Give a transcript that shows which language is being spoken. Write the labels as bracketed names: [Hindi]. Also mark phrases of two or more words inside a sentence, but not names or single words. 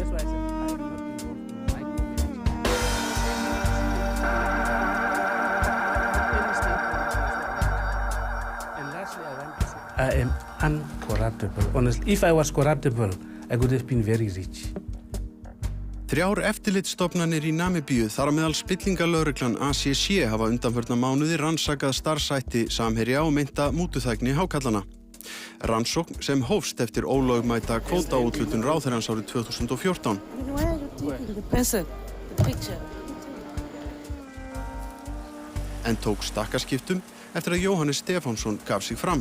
[English] That's why I said I am not involved in micromanagement. And lastly, I want to say I am uncorruptible. Honestly, if I was corruptible, I could have been very rich. [Icelandic] 3 eftirlitsstofnanir í Namibíu, þar á meðal spillingalögreglan ACC, hafa undanfarna mánuði rannsakað starfshætti Samherja og meinta mútuþægni hákarlana. Rannsókn sem hófst eftir ólögmæta kvótaúthlutun ráðherrans árið 2014. En tók stakkaskiptum eftir að Jóhannes Stefánsson gaf sig fram.